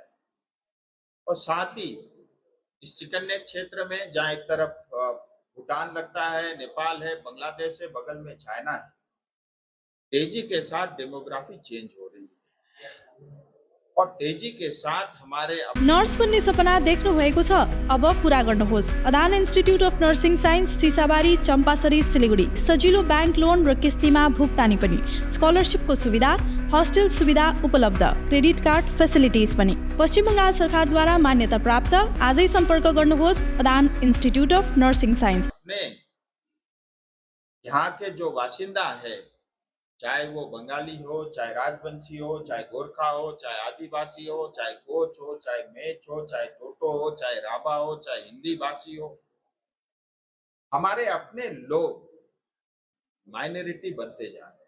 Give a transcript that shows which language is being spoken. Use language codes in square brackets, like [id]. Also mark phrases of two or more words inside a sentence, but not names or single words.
[hi] और साथ ही इस [en] chicken neck [hi] क्षेत्र में जहाँ एक तरफ भूटान लगता है, नेपाल है, बांग्लादेश है, बगल में चाइना है, तेजी के साथ [en] demography change [hi] हो रही है और तेजी के साथ हमारे [ne] नर्स बन्ने सपना देख्नु भएको छ? अब पूरा गर्नुहोस्। अदान इन्स्टिट्युट अफ नर्सिङ साइन्स, सिसाबारी, चम्पासरी, सिलिगुडी। सजिलो [en] bank loan [ne] र किस्तीमा भुक्तानी पनि, स्कलरसिपको सुविधा, हस्टेल सुविधा उपलब्ध, [en] credit card facilities [ne] पनि। पश्चिम बंगाल सरकारद्वारा मान्यता प्राप्त। आजै सम्पर्क गर्नुहोस् अदान इन्स्टिट्युट अफ नर्सिङ साइन्स। [hi] यहाँ के जो बासिंदा है, चाहे वो बंगाली हो, चाहे राजवंशी हो, चाहे गोरखा हो, चाहे आदिवासी हो, चाहे कोच हो, चाहे मेच हो, चाहे टोटो हो, चाहे राभा हो, चाहे हिंदी भाषी हो, हमारे अपने लोग माइनॉरिटी बनते जा रहे हैं।